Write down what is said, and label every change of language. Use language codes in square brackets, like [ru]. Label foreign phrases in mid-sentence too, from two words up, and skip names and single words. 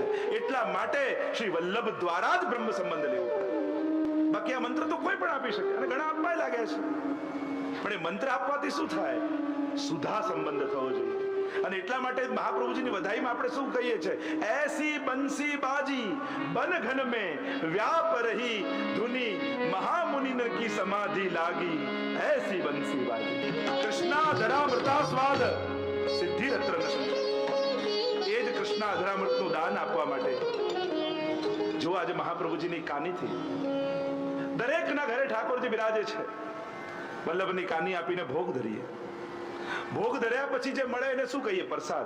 [gu] એટલા માટે શ્રી વલ્લભ દ્વારા જ બ્રહ્મ સંબંધ લેવો પડે. બાકી આ મંત્ર તો કોઈ પણ આપી શકે, અને ઘણા આપવા લાગ્યા છે, પણ એ મંત્ર આપવાથી શું થાય? સુધા સંબંધ થવો જોઈએ. અને એટલા માટે મહાપ્રભુજીની વધાઈમાં આપણે શું કહીએ છીએ? [bra] ऐसी बंसी बाजी बन घन में व्याप रही धुनी महामुनि की समाधि लागी ऐसी बंसी बाजी कृष्णा धरामृता स्वाद सिद्धि रत्र नशन. [gu] એ જ કૃષ્ણા ધરામૃતનું દાન આપવા માટે જો આજે મહાપ્રભુજીની કાનીથી દરેકના ઘરે ઠાકોરજી બિરાજે છે. વલ્લભની કાની આપીને ભોગ ધરીએ. ભોગ ધર્યા પછી જે મળે એને શું કહીએ? પ્રસાદ.